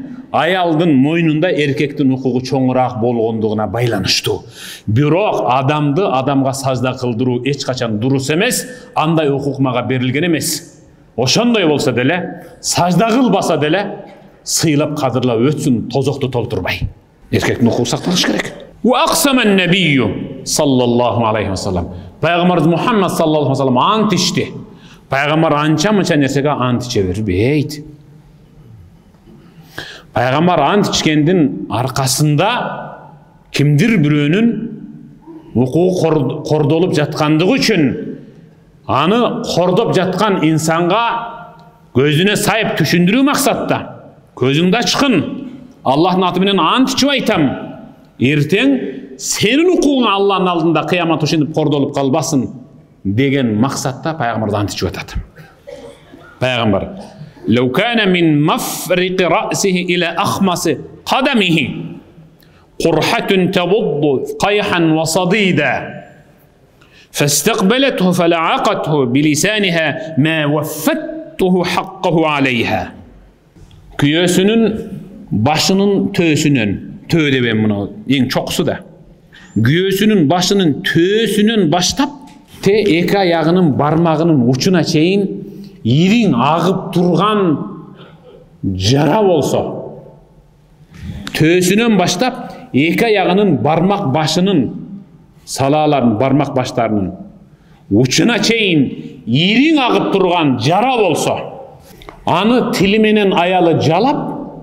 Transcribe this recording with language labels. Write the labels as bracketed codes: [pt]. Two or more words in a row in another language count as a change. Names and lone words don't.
[ky] Аялдын мойнунда эркектин укугу чоңураак болгондугуна байланыштуу. Бирок адамды адамга сажда кылдыруу эч качан дурус эмес, андай укук мага берилген эмес. Ошондой болсо деле, сажда кылбаса деле, сыйлап кадырлап өтсүн, тозокту толтурбай. Эркектин укугу сакталыш керек. [ar] وأقسم النبي صلى الله عليه وسلم. [ky] Пайгамбарыбыз Мухаммад [ar] صلى الله عليه وسلم [ky] ант ичти. Пайгамбар анча-мынча нерсеге ант иче бербейт. Пайгамбар ант ичкендин аркасында кимдир бирөөнүн укугу кордолуп жаткандыгы үчүн аны кордоп жаткан инсанга көзүнө сайып түшүндүрүү максатта көзүңдү ачкын, Аллахтын аты менен ант ичип айтам, эртең сенин укугуң Аллахтын алдында кыямат ушинтип кордолуп калбасын деген максатта пайгамбар ант ичип атат. [ar] Пайгамбар لو كان من مفرق رأسه إلى أخمص قدمه قرحة تبض قيحا وصديدا فاستقبلته فلعقته بلسانها ما وفته حقه عليها. [ky] Kүйөөсүнүн башынын төөсүнөн, төө деп мына эң чокусу да. Күйөөсүнүн башынын төөсүнөн баштап, эки аягынын бармагынын учуна чейин ириң агып турган жара болсо, төөсүнөн баштап эки аягынын бармак башынын салаларын, бармақ баштарының учuna чейин ириң агып турган жара болсо, аны тили менен аялы жалап,